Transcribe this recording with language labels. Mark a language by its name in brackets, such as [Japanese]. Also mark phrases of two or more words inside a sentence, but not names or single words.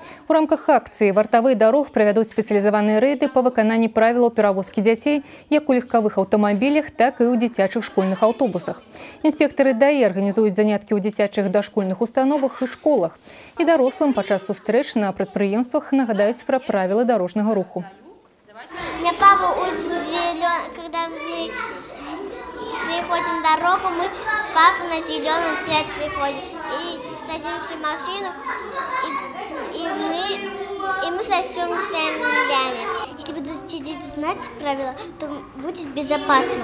[Belarusian] У рамках акцыі вартавыя дарог правядуць спецыялізаваныя рэйды па выкананні правілаў перавозкі дзяцей як у легкавых аўтамабілях, так і ў дзіцячых школьных аўтобусах. Інспектары ДАІ арганізуюць заняткі ў дзіцячых дашкольных установах і школах. І дарослым падчас сустрэч на прадпрыемствах нагадаюць пра правілы дарожнага руху. [Russian] У меня папа когда мы переходим дорогу, мы с папой на зеленый цвет приходим и садимся в машину, и мы сочтемся нулями. Если будут сидеть и знать правила, то будет безопасно.